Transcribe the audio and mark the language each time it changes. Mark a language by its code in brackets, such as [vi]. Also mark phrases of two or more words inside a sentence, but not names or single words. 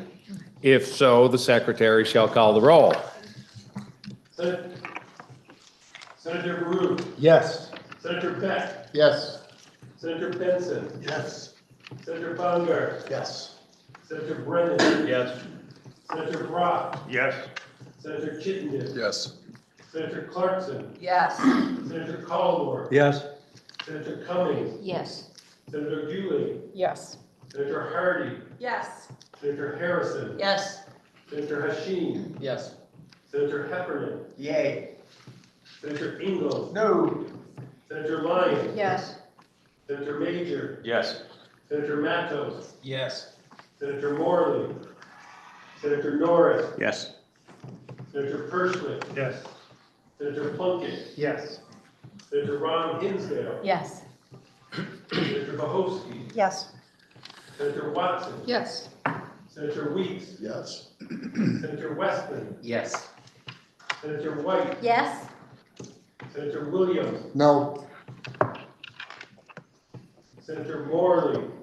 [en] If so, the secretary shall call the roll. Senator Baru. Yes. Senator Beck. Yes. Senator Benson. Yes. Senator Baumgart. Yes. Senator Brennan. Yes. Senator Brock. Yes. Senator Chittenden. Yes. Senator Clarkson. Yes. Senator Caldor. Yes. Senator Cummings. Yes. Senator Dooley. Yes. Senator Hardy. Yes. Senator Harrison. Yes. Senator Hashim. Yes. Senator Heffernan. Yay. Senator Ingalls. No. Senator Lyon. Yes. Senator Major. Yes. Senator Matos. Yes. Senator Morley. Senator Norris. Yes. Senator Perschman. Yes. Senator Plunkett. Yes. Senator Ron Hinsdale. Yes. Senator Bohosky. Yes. Senator Watson. Yes. Senator Weeks. Yes. Senator Westman. Yes. Senator White. Yes. Senator Williams, No. Senator Morley,